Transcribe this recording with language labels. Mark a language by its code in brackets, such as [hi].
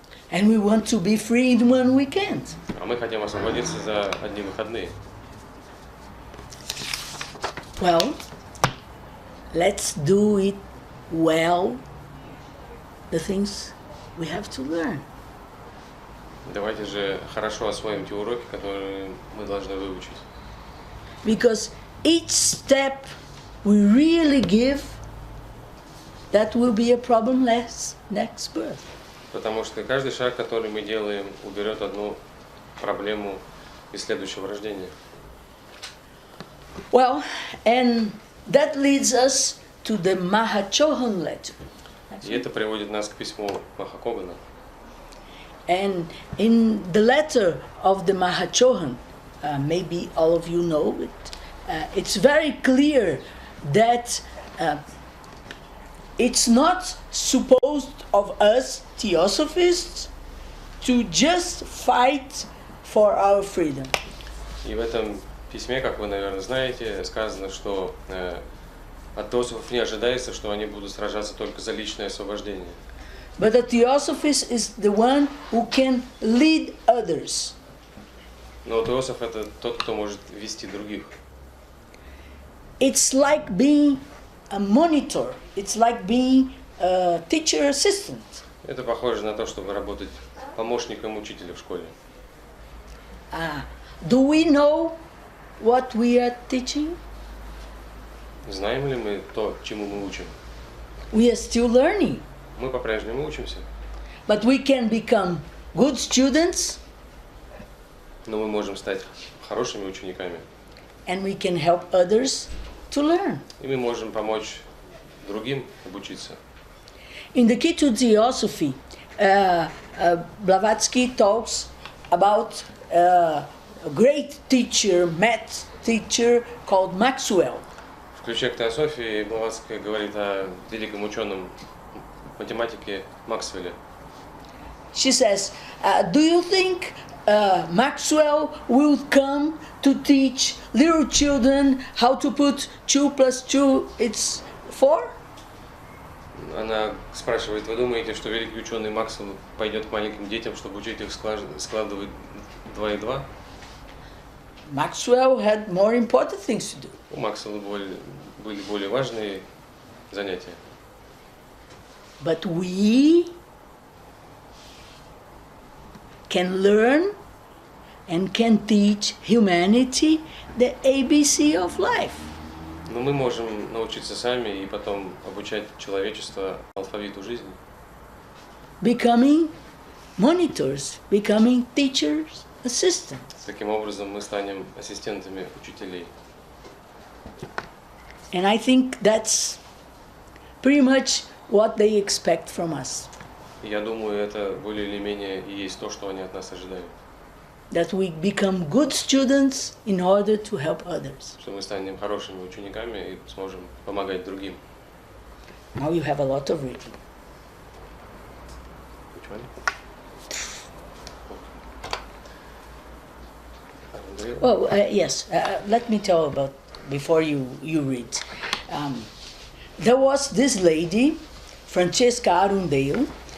[en] And we want to be free in one weekend. [ru] А мы хотим освободиться за одни выходные. [en] Well, let's do it well, the things we have to learn. [ru] Давайте же хорошо освоим те уроки, которые мы должны выучить. [en] Because each step we really give, that will be a problem less next birth. [ru] Потому что каждый шаг, который мы делаем, уберет одну проблему из следующего рождения. [en] Well, and that leads us to the Mahachohan letter. [ru] И это приводит нас к письму Махакогана. [en] And in the letter of the Mahachohan, maybe all of you know it, it's very clear that it's not supposed of us Theosophists to just fight for our freedom. [ru] И в этом письме, как вы, наверное, знаете, сказано, что от теософов не ожидается, что они будут сражаться только за личное освобождение. [en] But the Theosophist is the one who can lead others. [ru] Но теософ — это тот, кто может вести других. [en] It's like being a monitor. It's like being a teacher assistant. [ru] Это похоже на то, чтобы работать помощником учителя в школе. [en] Do we know what we are teaching? [ru] Знаем ли мы то, чему мы учим? [en] We are still learning. [ru] Мы по-прежнему учимся. [en] But we can become good students, [ru] Но мы можем стать хорошими учениками. [en] and we can help others to learn. [ru] И мы можем помочь другим обучиться. [en] In the Key to Theosophy, Blavatsky talks about a great teacher, math teacher called Maxwell. [ru] В ключе к теософии Блаватская говорит о великом ученом математике Максвелле. [en] She says, do you think Maxwell will come to teach little children how to put 2 + 2 it's 4? [ru] Она спрашивает: вы думаете, что великий ученый Максвелл пойдет к маленьким детям, чтобы учить их складывать 2 и 2? [en] Maxwell had more important things to do. [ru] У Максвелла были более важные занятия. [en] But we can learn and can teach humanity the ABC of life. [ru] Но мы можем научиться сами и потом обучать человечество алфавиту жизни. [en] Becoming monitors, becoming teachers, assistants. [ru] Таким образом мы станем ассистентами учителей. [en] And I think that's pretty much what they expect from us. [ru] Я думаю, это более или менее и есть то, что они от нас ожидают. [en] That we become good students in order to help others. [ru] Что мы станем хорошими учениками и сможем помогать другим. [en] Now you have a lot of reading. Which one? Oh, yes. Let me tell about before you read. There was this lady, Francesca Arundale.